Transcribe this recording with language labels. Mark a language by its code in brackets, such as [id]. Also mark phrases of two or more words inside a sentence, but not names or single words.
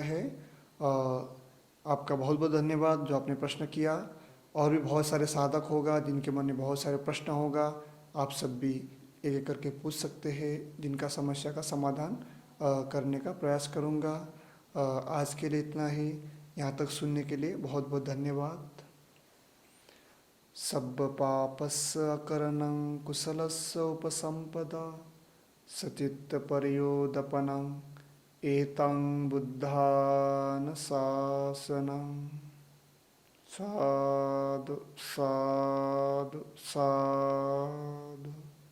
[hi] आपका बहुत बहुत धन्यवाद जो आपने प्रश्न किया। और भी बहुत सारे साधक होगा जिनके मन में बहुत सारे प्रश्न होगा। आप सब भी एक एक करके पूछ सकते हैं, जिनका समस्या का समाधान करने का प्रयास करूँगा। आज के लिए इतना ही। यहाँ तक सुनने के लिए बहुत बहुत धन्यवाद। [pi] सब्ब पापस्य अकरणं कुशलस्य उपसम्पदा सचित्तपर्योदपनं एतं बुद्धानुशासनं। साधु साधु साधु।